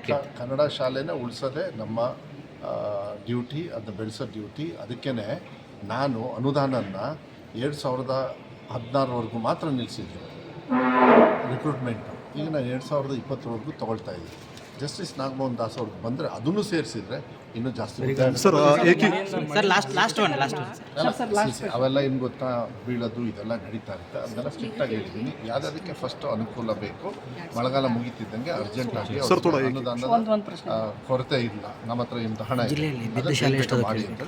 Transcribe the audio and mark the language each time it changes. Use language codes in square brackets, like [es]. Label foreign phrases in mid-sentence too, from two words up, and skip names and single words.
[kn] ಕನ್ನಡ ಶಾಲೆನ ಉಳಿಸೋದೇ ನಮ್ಮ ಡ್ಯೂಟಿ, ಅದನ್ನ ಬೆಳೆಸೋ ಡ್ಯೂಟಿ. ಅದಕ್ಕೇ ನಾನು ಅನುದಾನನ 2016ವರೆಗೂ ಮಾತ್ರ ನಿಲ್ಲಿಸಿದ್ರು ರಿಕ್ರೂಟ್ಮೆಂಟು. ಈಗ ನಾನು 2020ವರೆಗೂ ತೊಗೊಳ್ತಾ ಇದ್ದೀನಿ. ಜಸ್ಟಿಸ್ ನಾಗಮೋಹನ್ ದಾಸ್ ಅವ್ರಿಗೆ ಬಂದರೆ ಅದನ್ನು ಸೇರಿಸಿದ್ರೆ ಇನ್ನೂ ಜಾಸ್ತಿ. [hi] सर एक ही [en] sir last one [kn] ಅವೆಲ್ಲ ಏನು ಗೊತ್ತಾ, ಬೀಳೋದು ಇದೆಲ್ಲ ನಡೀತಾ ಇರುತ್ತೆ. ಅದನ್ನೆಲ್ಲ ಸ್ಟ್ರಿಕ್ಟಾಗಿ ಹೇಳಿದ್ದೀನಿ. ಯಾವುದಕ್ಕೆ ಫಸ್ಟ್ ಅನುಕೂಲ ಬೇಕು, ಮಳೆಗಾಲ ಮುಗಿತಿದ್ದಂಗೆ ಅರ್ಜೆಂಟಾಗಿ ಅನುದಾನದ ಕೊರತೆ ಇಲ್ಲ, ನಮ್ಮ ಹತ್ರ ಇಂಥ ಹಣ ಇದೆ ಮಾಡಿ ಅಂತೇಳಿ.